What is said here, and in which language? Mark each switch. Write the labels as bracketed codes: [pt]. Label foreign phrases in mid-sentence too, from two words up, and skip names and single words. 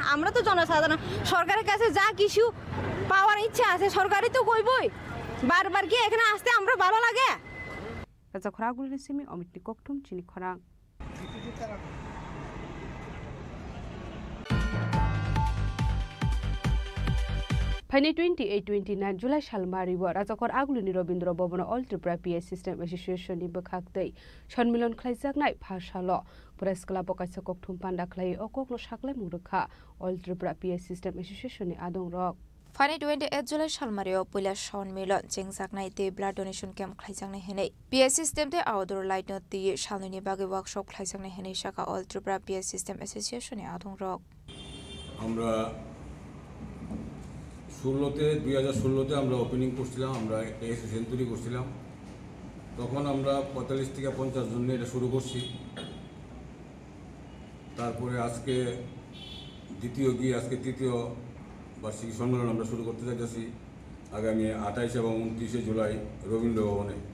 [bn] আমরা তো জনসাধারণ, সরকারের কাছে যা কিছু পাওয়ার ইচ্ছা আছে সরকারই তো কইবই। বারবার কি এখানে আসতে আমরা ভালো লাগে? [trp] রাজা খরাগুল রেসিমি অমিতনি কোকটুম চিনি খরাং। ফাইনে 28-29 जुलाई सालमारिव राजाखर आगुलनि रवीन्द्र भवन अल त्रिपुरा पिएस सिस्टेम एसोसिएशन नि बखाक्दै सन्मिलन खालायजानाय भाषाल प्रेस क्लाब कायसा कक्थुम पान्डा खालाय अकक्ल साख्लाय मुरखा अल त्रिपुरा पिएस सिस्टेम एसोसिएशन नि आदं रक फाइने 28 जुलाई सालमारिव पहिला सन्मिलन जेंजाकनाय दे [en] blood donation camp [trp] खालायजानाय हेनै पिएस सिस्टेम दे [en] outdoor light [trp] नति सालनि बागै वर्कशॉप खालायजानाय हेनै शाखा अल त्रिपुरा पिएस सिस्टेम एसोसिएशन नि आदं रक [bn] আমরা 2016 আমরা ওপেনিং করছিলাম, আমরা একটা এসোসিয়েশন তৈরি করছিলাম। তখন আমরা 45 থেকে 50 জন নিয়ে এটা শুরু করছি। তারপরে আজকে তৃতীয় বার্ষিক সম্মেলন আমরা শুরু করতে যাচ্ছি আগামী 28 এবং 29 জুলাই রবীন্দ্র ভবনে।